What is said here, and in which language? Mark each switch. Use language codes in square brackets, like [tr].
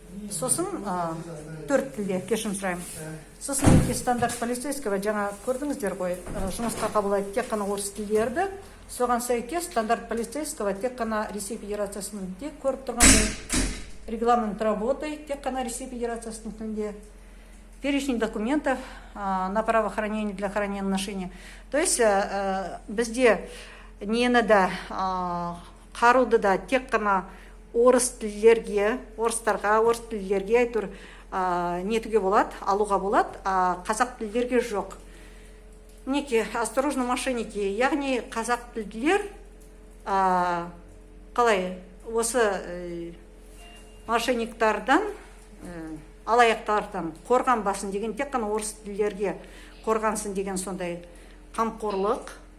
[kk] Сосын 4 тілде, кешірім сұраймын. Сосын [ru] стандарт полицейского [kk] жаңа көрдіңіздер ғой, жұмысқа қабылдайды тек қана орыс тілдерді. Соған сәйкес [ru] стандарт полицейского [kk] тек қана Ресей Федерациясының тілінде, көріп тұрғандай [ru] регламент работы [kk] тек қана Ресей Федерациясының тілінде. [ru] Перечень документов на право хранения для хранения ношения. [kk] То есть бізде нені да қаруды да тек қана орыс тілдерге, орыстарға, орыс тілдерге әйтеуір нетуге болады, алуға болады, қазақ тілдерге жоқ. Мінекей, [ru] осторожно мошенники, [kk] яғни қазақ тілділер қалай осы мошенниктардан, алаяқтардан қорғанбасын деген, тек қана орыс тілдерге қорғансын деген сондай қамқорлық.